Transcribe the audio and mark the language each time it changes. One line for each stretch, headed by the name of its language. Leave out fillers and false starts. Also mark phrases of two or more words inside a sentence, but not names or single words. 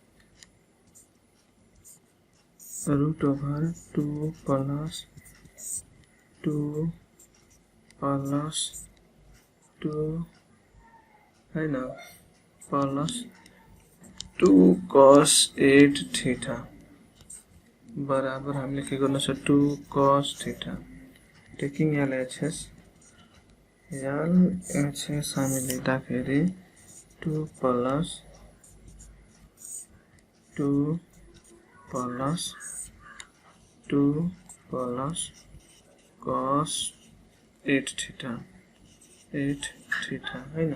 English: root over 2 plus 2 plus 2
Hindi: है ना
English: plus 2 cos 8 theta
Nepali: बराबर हामीले के गर्नु छ
English: 2 cos theta taking LHS
Nepali: हामी लेख्दाखेरि
English: 2 plus 2 plus 2 plus cos 8 theta
Nepali: हैन।